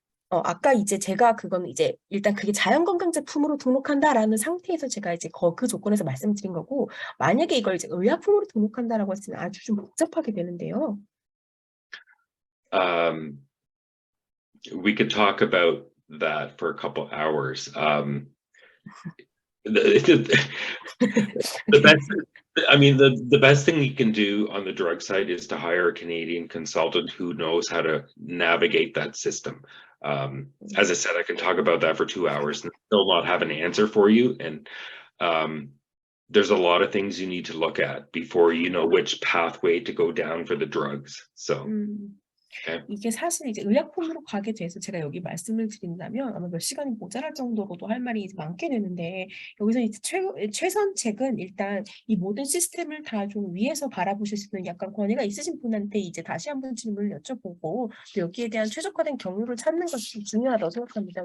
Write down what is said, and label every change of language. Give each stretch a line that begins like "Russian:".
Korean: 아까 이제 제가 그건 이제 일단 그게 자연건강제품으로 등록한다라는 상태에서 제가 이제 그 조건에서 말씀드린 거고 만약에 이걸 이제 의약품으로 등록한다라고 했으면 아주 좀 복잡하게 되는데요.
English: We could talk about that for a couple hours. The best, I mean, the best thing you can do on the drug side is to hire a Canadian consultant who knows how to navigate that system. As I said, I can talk about that for 2 hours and still not have an answer for you. And there's a lot of things you need to look at before you know which pathway to go down for the drugs. So. Okay.
Korean: 이게 사실 이제 의약품으로 가게 돼서 제가 여기 말씀을 드린다면 아마 몇 시간이 모자랄 정도로도 할 말이 많게 되는데 여기서 이제 최선책은 일단 이 모든 시스템을 다 좀 위에서 바라보실 수 있는 약간 권위가 있으신 분한테 이제 다시 한번 질문을 여쭤보고 또 여기에 대한 최적화된 경로를 찾는 것이 중요하다고 생각합니다.